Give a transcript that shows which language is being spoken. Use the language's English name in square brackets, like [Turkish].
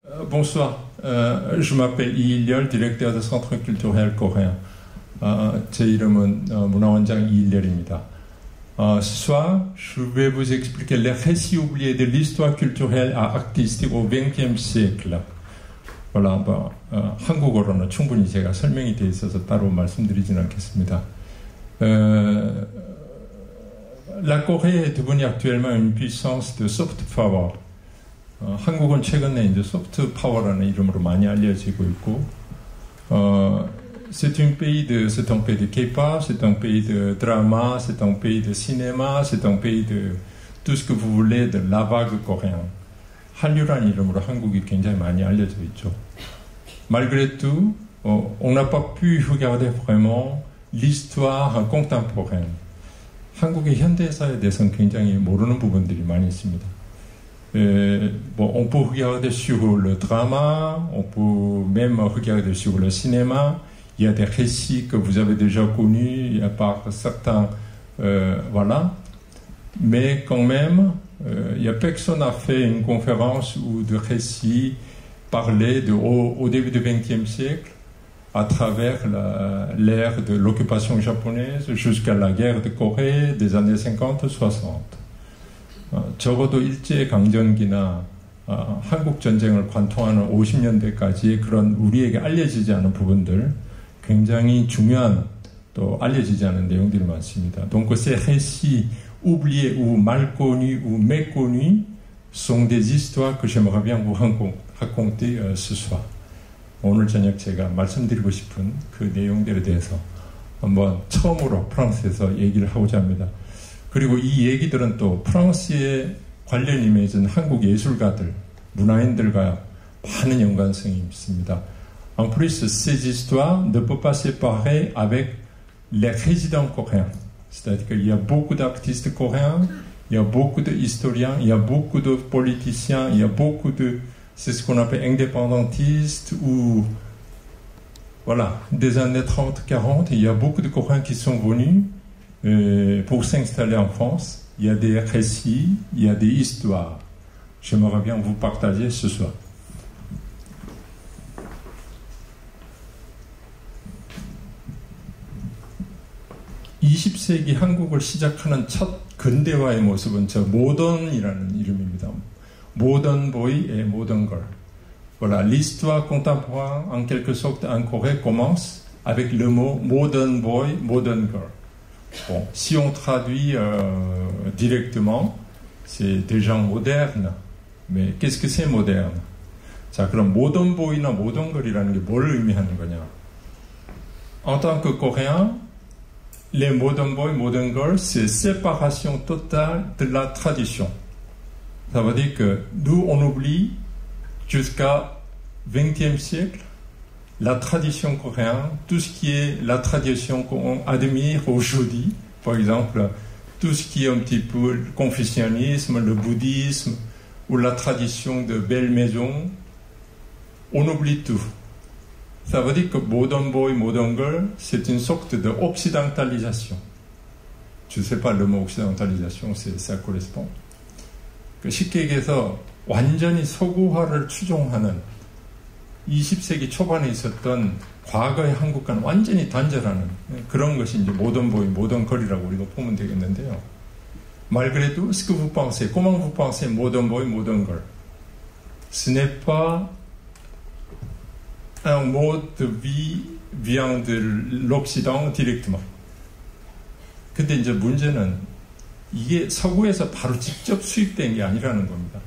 [French] Bonsoir, je m'appelle 이일열, directeur du Centre culturel coréen. [Korean] 제 이름은 문화원장 이일열입니다. [French] Ce soir, je vais vous expliquer les récits oubliés de l'histoire culturelle et artistique au XXe siècle. [Korean] Voilà, 한국어로는 충분히 제가 설명이 되어 있어서 따로 말씀드리진 않겠습니다. [French] La Corée est devenue actuellement une puissance de soft power. [Korean] 한국은 최근에 이제 소프트 파워라는 이름으로 많이 알려지고 있고, [French] c'est un pays de K-pop, c'est un pays de drama, c'est un pays de cinéma, c'est un pays de tout ce que vous voulez de la vague coréenne. [Korean] 한류라는 이름으로 한국이 굉장히 많이 알려져 있죠. [French] Malgré tout, on n'a pas pu regarder vraiment l'histoire contemporaine. [Korean] 한국의 현대사에 대해서는 굉장히 모르는 부분들이 많이 있습니다. [French] On peut regarder sur le drama, on peut même regarder sur le cinéma. Il y a des récits que vous avez déjà connus, il y a par certains, voilà. Mais quand même, il y a personne a fait une conférence ou de récits parlés au début du XXe siècle, à travers l'ère de l'occupation japonaise jusqu'à la guerre de Corée des années 50-60. [Korean] 적어도 일제강점기나 한국 전쟁을 관통하는 50년대까지의 그런 우리에게 알려지지 않은 부분들, 굉장히 중요한 또 알려지지 않은 내용들이 많습니다. [French] Donc ces récits oubliés ou mal connus ou méconnus sont des histoires que j'aimerais bien vous raconter ce soir. [Korean] 오늘 저녁 제가 말씀드리고 싶은 그 내용들에 대해서 한번 처음으로 프랑스에서 얘기를 하고자 합니다. 그리고 이 얘기들은 또 프랑스에 관련이 맺은 한국 예술가들, 문화인들과 많은 연관성이 있습니다. [French] En plus, ces histoires ne peuvent pas se séparer avec les résidents coréens. C'est-à-dire qu'il y a beaucoup d'artistes coréens, il y a beaucoup d'historiens, il y a beaucoup de politiciens, il y a beaucoup de, c'est ce qu'on appelle indépendantistes ou, voilà, des années 30-40, il y a beaucoup de Coréens qui sont venus pour s'installer en France. Il y a des récits, il y a des histoires. J'aimerais bien vous partager ce soir. [Korean] (20세기) 한국을 시작하는 첫 근대화의 모습은 저 모던이라는 이름입니다. [French] Modern boy et modern girl. Voilà, l'histoire contemporaine en quelque sorte en Corée commence avec le mot modern boy, modern girl. Bon, si on traduit directement, c'est des gens modernes. Mais qu'est-ce que c'est moderne? [Korean] 자, 그럼 모던 보이나 모던 걸이라는 게 뭘 의미하는 거냐? [French] En tant que Coréen, les modern boys, modern girls, c'est séparation totale de la tradition. Ça veut dire que nous, on oublie jusqu'à XXe siècle la tradition coréenne, tout ce qui est la tradition qu'on admire aujourd'hui, par exemple, tout ce qui est un petit peu le confucianisme, le bouddhisme, ou la tradition de belles maisons, on oublie tout. Ça veut dire que modern boy, modern girl, c'est une sorte d'occidentalisation. Je ne sais pas le mot occidentalisation, ça correspond. [Korean] 쉽게 얘기해서 완전히 서구화를 추종하는 20세기 초반에 있었던 과거의 한국과는 완전히 단절하는 그런 것이 이제 모던 보이, 모던 걸이라고 우리가 보면 되겠는데요. [French] Malgré tout, ce que vous pensez, comment vous pensez modern boy, modern girl? Ce n'est pas un mode de vie vient de l'Occident directement. [Korean] 근데 이제 문제는 이게 서구에서 바로 직접 수입된 게 아니라는 겁니다.